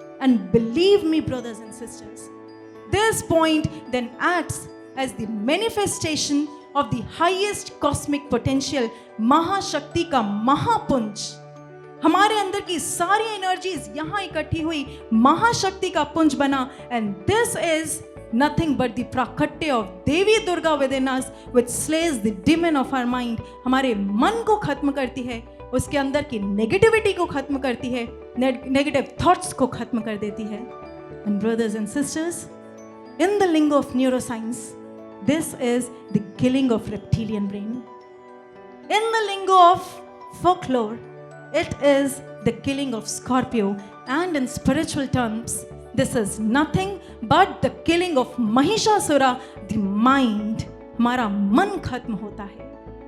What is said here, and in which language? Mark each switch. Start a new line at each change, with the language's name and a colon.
English: And believe me, brothers and sisters, this point then acts as the manifestation of the highest cosmic potential,
Hindi: महाशक्ति का महापुंज. हमारे अंदर की सारी एनर्जीज यहाँ इकट्ठी हुई, महाशक्ति का पुंज बना,
English: and this is nothing but the prakatya of Devi Durga within us, which slays the demon of our mind.
Hindi: हमारे मन को खत्म करती है, उसके अंदर की नेगेटिविटी को खत्म करती है, नेगेटिव थॉट्स को खत्म कर देती है.
English: And brothers and sisters, In the lingo of neuroscience, this is the killing of reptilian brain. In the lingo of folklore, it is the killing of Scorpio, and in spiritual terms, this is nothing but the killing of Mahishasura, the mind.
Hindi: हमारा मन खत्म होता है.